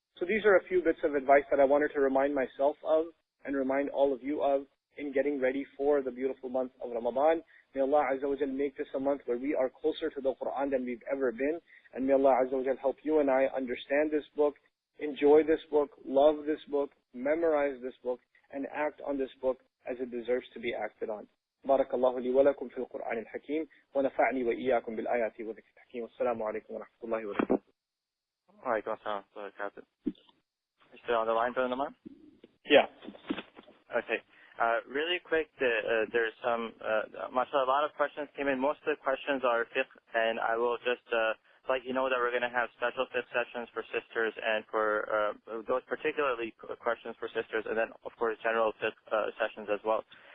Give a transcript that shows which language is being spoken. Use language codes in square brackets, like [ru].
[en] So these are a few bits of advice that I wanted to remind myself of and remind all of you of in getting ready for the beautiful month of Ramadan. May Allah Azza wa Jal make this a month where we are closer to the Quran than we've ever been. And may Allah Azza wa Jal help you and I understand this book, enjoy this book, love this book, memorize this book, and act on this book as it deserves to be acted on. [ar] بارك الله لي ولكم في القرآن الحكيم ونفعني وإياكم بالآيات وذكر الحكيم والسلام عليكم ورحمة الله وبركاته. Alaikum assalam wa barakatuh. [en] You still on the line, Brother Nouman? Yeah. Okay. Really quick, there's some, mashallah, a lot of questions came in. Most of the questions are fiqh, and I will just let you know that we're going to have special fiqh sessions for sisters and for those particularly questions for sisters, and then, of course, general fiqh sessions as well.